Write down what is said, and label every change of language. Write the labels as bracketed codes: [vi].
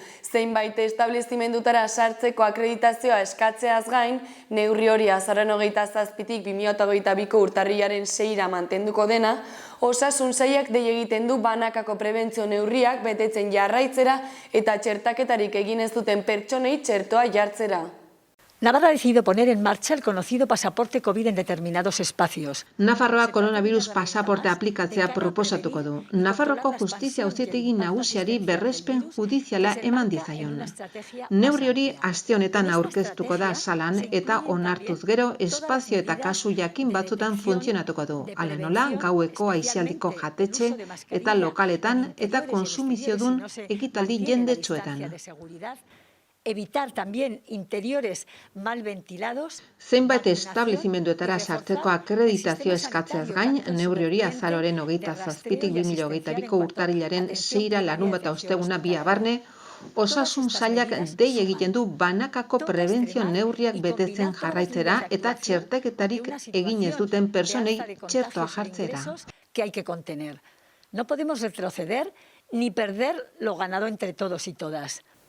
[eu] Zeinbait establezimendutara sartzeko akreditazioa eskatzeaz gain, neurri hori azaroaren 27tik 2022ko urtarrilaren 6ra mantenduko dena, Osasun Sailak dei egiten du banakako prebentzio neurriak betetzen jarraitzera eta txertaketarik egin ez duten pertsonei txertoa jartzera. [es] Navarra ha decidido poner en marcha el conocido pasaporte COVID en determinados espacios. [eu] Nafarroa koronavirus pasaporte aplikatzea proposatuko du. Nafarroko justizia auzitegi nagusiari berrespen judiziala eman dizaion. Neurri hori aste honetan aurkeztuko da salan eta onartuz gero espazio eta kasu jakin batzutan funtzionatuko du. Hala nola, gaueko aisialdiko jatetxe eta lokaletan eta konsumiziodun ekitaldi jendetsuetan. [es] Evitar también interiores mal ventilados. [eu] Zenbait establezimenduetara sartzeko akreditazio eskatzeaz gain, neurri hori azaroaren 27tik 2022ko urtarrilaren 6ra larunbata osteguna 2 barne, Osasun Sailak dei egiten du banakako prebentzio neurriak betetzen jarraitzera eta txertaketarik egin ez duten personei txertoa jartzera. [es] Que hay que contener. No podemos retroceder ni perder lo ganado entre todos y todas.